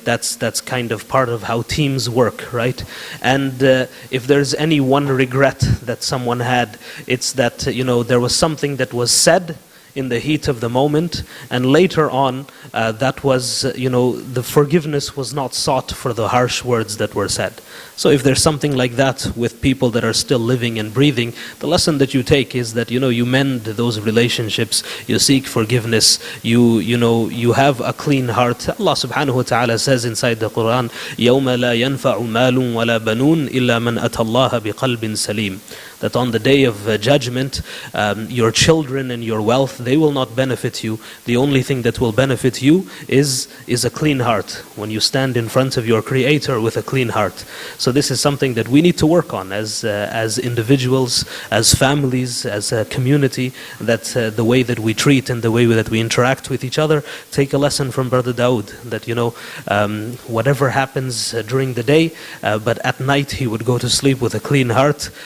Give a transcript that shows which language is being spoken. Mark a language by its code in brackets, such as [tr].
[en] That's kind of part of how teams work, right? And if there's any one regret that someone had, it's that there was something that was said in the heat of the moment, and later on that was the forgiveness was not sought for the harsh words that were said. So if there's something like that with people that are still living and breathing, the lesson that you take is that you mend those relationships, you seek forgiveness, you have a clean heart. Allah subhanahu wa ta'ala says inside the Quran, [ar] يَوْمَ لَا يَنْفَعُ مَالٌ وَلَا بَنُونَ إِلَّا مَنْ أَتَى اللَّهَ بِقَلْبٍ سَلِيمٍ. [en] That on the day of judgment, your children and your wealth, they will not benefit you. The only thing that will benefit you is a clean heart, when you stand in front of your Creator with a clean heart. So this is something that we need to work on as individuals, as families, as a community, that the way that we treat and the way that we interact with each other, take a lesson from Brother Dawood, that whatever happens during the day, but at night he would go to sleep with a clean heart.